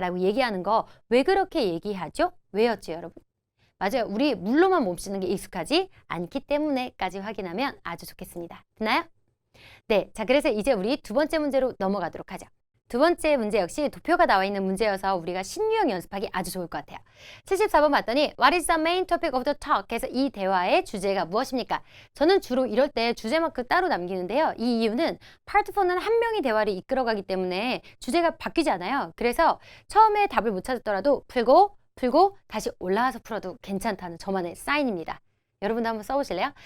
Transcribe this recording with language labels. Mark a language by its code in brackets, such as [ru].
[ko] 라고 얘기하는 거 왜 그렇게 얘기하죠? 왜였죠, 여러분? 맞아요. 우리 물로만 몸 씻는 게 익숙하지 않기 때문에까지 확인하면 아주 좋겠습니다. 됐나요? 네, 자 그래서 이제 우리 두 번째 문제로 넘어가도록 하죠. 두 번째 문제 역시 도표가 나와 있는 문제여서 우리가 신유형 연습하기 아주 좋을 것 같아요. 74번 봤더니 [en] What is the main topic of the talk? [ko] 그래서 이 대화의 주제가 무엇입니까? 저는 주로 이럴 때 주제마크 따로 남기는데요. 이 이유는 파트 4는 한 명이 대화를 이끌어가기 때문에 주제가 바뀌지 않아요. 그래서 처음에 답을 못 찾았더라도 풀고 다시 올라와서 풀어도 괜찮다는 저만의 사인입니다. 여러분도 한번 써보실래요?